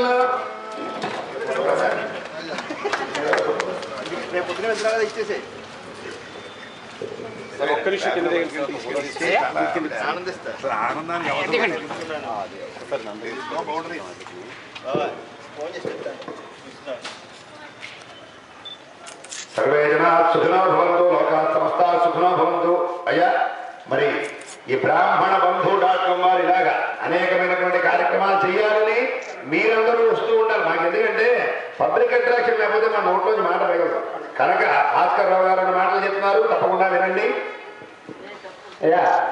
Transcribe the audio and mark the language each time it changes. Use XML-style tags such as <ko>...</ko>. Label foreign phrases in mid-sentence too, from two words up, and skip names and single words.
<te>రేపు పొద్దున వెళ్తున్నా ఇచ్చేసే ఒక్క నిమిషం కింద ఆనందిస్తారు. ఆనందాన్ని</te> <sa>సర్వే జనా సుఖినో భవంతు, లోకాః సమస్తాః సుఖినో భవంతు.</sa> <te>అయ్యా, మరి ఈ బ్రాహ్మణ బంధు.com వారు ఇలాగా అనేకమైనటువంటి కార్యక్రమాలు చేయాలని మీరందరూ వస్తూ ఉండాలి. మాకు ఎందుకంటే</te> <en>public attraction</en> <te>లేకపోతే మా నోట్లోంచి మాట పడగలదు కనుక భాస్కర్ రావు గారు అన్న మాటలు చెప్తున్నారు, తప్పకుండా వినండి.</te>